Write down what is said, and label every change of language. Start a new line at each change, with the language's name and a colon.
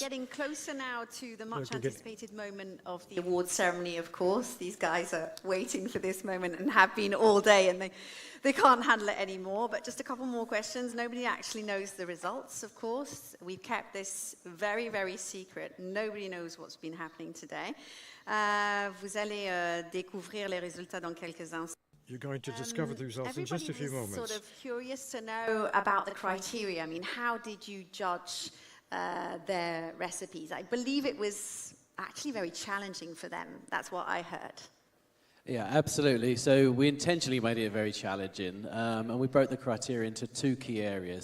English: We're getting closer now to the much anticipated moment of the award ceremony, of course. These guys are waiting for this moment and have been all day, and they can't handle it anymore. But just a couple more questions. Nobody actually knows the results, of course. We've kept this very, very secret. Nobody knows what's been happening today.
French: Vous allez découvrir les résultats dans quelques instants.
English: You're going to discover the results in just a few moments. Everybody was sort of curious to know about the criteria. I mean, how did you judge their recipes? I believe it was actually very challenging for them. That's what I heard. Yeah, absolutely. So we intentionally made it very challenging, and we broke the criteria into 2 key areas.